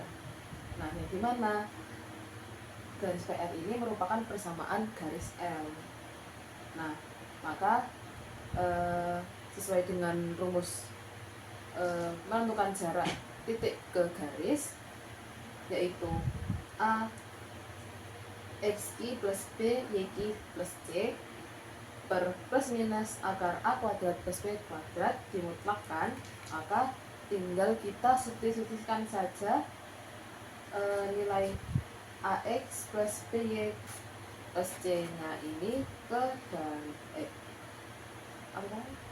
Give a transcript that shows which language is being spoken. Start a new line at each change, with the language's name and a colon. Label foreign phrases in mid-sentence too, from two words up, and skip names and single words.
Indonesian: Nah, yang dimana garis PR ini merupakan persamaan garis L. Nah, maka sesuai dengan rumus menentukan jarak titik ke garis yaitu A xi plus b yq plus c per plus minus akar a kuadrat plus b kuadrat dimutlakkan, maka tinggal kita substitusikan saja nilai ax plus by plus c nya ini ke dari apa namanya?